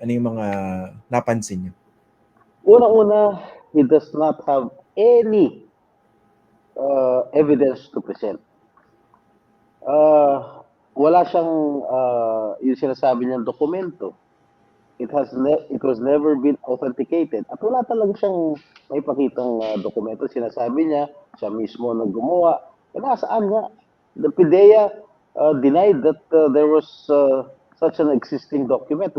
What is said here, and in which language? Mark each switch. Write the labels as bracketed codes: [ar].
[tl] Ano yung mga napansin nyo? Unang-una, [en] he does not have any evidence to present. [tl] Wala siyang yung sinasabi niyang dokumento. [en] It was never been authenticated. [tl] At wala talaga siyang may pakitang dokumento. Sinasabi niya, siya mismo nang gumawa. Nasaan nga? [en] The PIDEA denied that there was such an existing document.